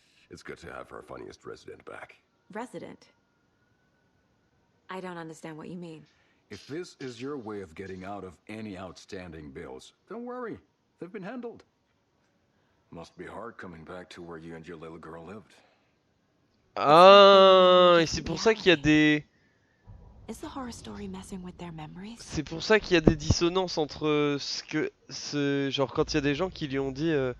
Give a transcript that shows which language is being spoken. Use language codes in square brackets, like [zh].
[en] It's good to have our funniest resident back. Resident? I don't understand what you mean. If this is your way of getting out of any outstanding bills, don't worry. They've been handled. Must be hard coming back to where you and your little girl lived. [fr] Ah, et c'est pour ça qu'il y a des... [en] Is the horror story messing with their memories? [fr] C'est pour ça qu'il y a des dissonances entre ce que... Genre quand il y a des gens qui lui ont dit...